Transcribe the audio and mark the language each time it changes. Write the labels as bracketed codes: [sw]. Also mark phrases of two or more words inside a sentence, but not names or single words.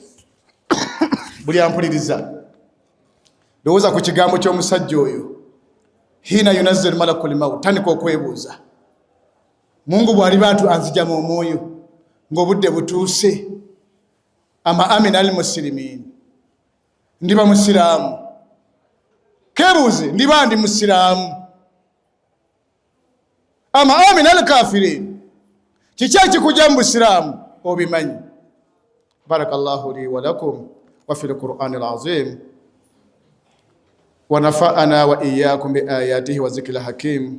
[lg] Buli ampuliriza lowooza ku kigambo ky'omusajja oyo, [ar] حينما ينزل ملك الموت, [lg] tandika okwebuuza, Mungu bw'aliba anzijamu omwoyo ng'obudde butuuse, [ar] أم من المسلمين, [lg] ndiba musiraamu. Kebuuze, ndiba ndi musiraamu. [ar] أم من الكافرين, [lg] kiki ekikujja mu busiraamu obimanyi. [ar] بارك الله لي ولكم في القرآن العظيم ونفعنا وإياكم بآياته والذكر الحكيم.